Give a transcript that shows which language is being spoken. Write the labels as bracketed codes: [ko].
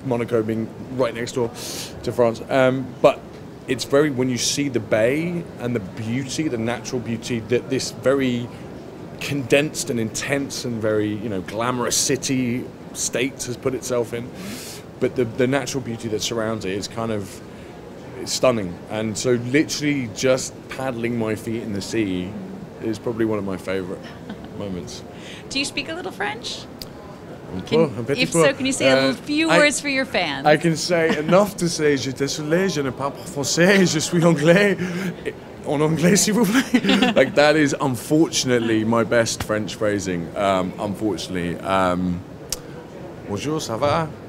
[en] Monaco being right next door to France, but it's when you see the bay and the beauty, the natural beauty that this very condensed and intense and very glamorous city state has put itself in, but the natural beauty that surrounds it is kind of stunning. And so literally just paddling my feet in the sea is probably one of my favorite moments. Do you speak a little French? If so, can you say a few words for your fans? I can say enough to say [fr] je suis désolé, je ne parle pas français, je suis anglais. En anglais, s'il vous plaît. [en] Like, that is unfortunately my best French phrasing. [fr] Unfortunately, bonjour, ça va?